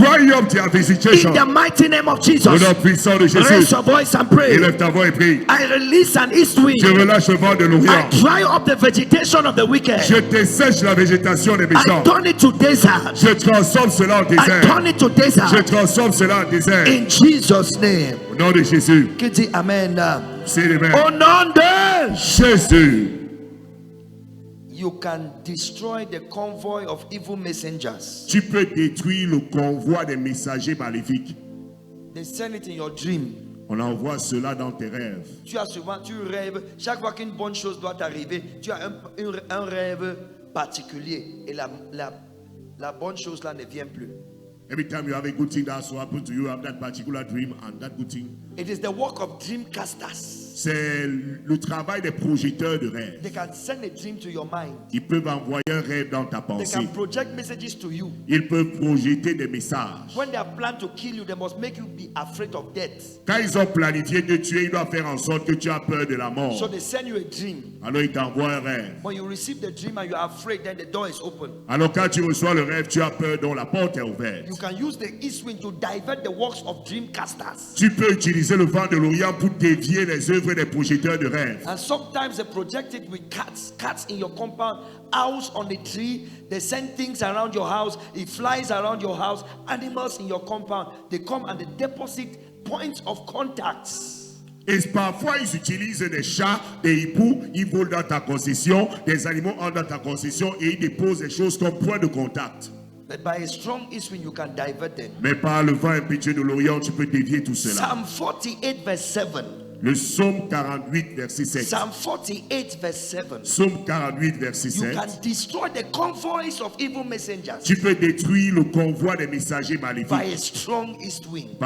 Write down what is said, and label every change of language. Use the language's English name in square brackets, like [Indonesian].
[English] dry up their vegetation. In the mighty name of [French] Au [English] Jesus. [French] nom puissant de [English] Raise [French] Jésus, [English] your voice and pray. [French] élève ta voix et prie. [English] I release an east wind. [French] Je relâche le vent de [English] I [French] l'Orient. [English] dry up the vegetation of the wicked. [French] Je dessèche la végétation des [English] I [French] méchants. [English] turn it to desert. [French] Je transforme cela en [English] I [French] désert. [English] turn it to [French] Je [English] desert. [French] transforme cela en désert. [English] In Jesus' name. [French] Au nom de Jésus, Qui dit Amen. c'est les mains. Au nom de Jésus. [English] You can destroy the convoy of evil messengers. [French] Tu peux détruire le convoi des messagers maléfiques. [English] They send it in your dream. [French] On envoie cela dans tes rêves. Tu as souvent, tu rêves, chaque fois qu'une bonne chose doit t'arriver, tu as un rêve particulier et la bonne chose là ne vient plus. [English] Every time you have a good thing that's what happens to you, you have that particular dream and that good thing. It is the work of dreamcasters. [French] C'est le travail des projecteurs de rêves. [English] They can send a dream to your mind. [French] Ils peuvent envoyer un rêve dans ta [English] They [French] pensée. [English] can project messages to you. [French] Ils peuvent projeter des messages. [English] When they have planned to kill you, they must make you be afraid of death. [French] Quand ils ont planifié de tuer, ils doivent faire en sorte que tu as peur de la [English] So [French] mort. [English] they send you a dream. [French] Alors ils t'envoient un rêve. [English] When you receive the dream and you are afraid, then the door is open. [French] Alors quand tu reçois le rêve, tu as peur, donc la porte est ouverte. [English] You can use the east wind to divert the works of dreamcasters. [French] Tu peux utiliser le vent de l'Orient pour dévier les œuvres des projecteurs de rêve. [English] And sometimes they project it with cats in your compound, owls on the tree. They send things around your house. It flies around your house. Animals in your compound. They come and they deposit points of contacts. [French] Et parfois, ils utilisent des chats, des hiboux, ils volent dans ta concession, des animaux entrent dans ta concession et ils déposent des choses comme point de contact. [English] But by a strong east wind, you can divert them. [French] Mais par le vent impétueux de l'Orient, tu peux dévier tout cela. [English] Psalm 48 verse 7. [French] Le psaume 48, verset 7. [English] Psalm 48 verse 7. [French] Psaume 48, verset [English] You can destroy the convoys of evil messengers [French] Tu peux détruire le convoi des messagers [English] by [French] maléfiques [English] a strong east wind.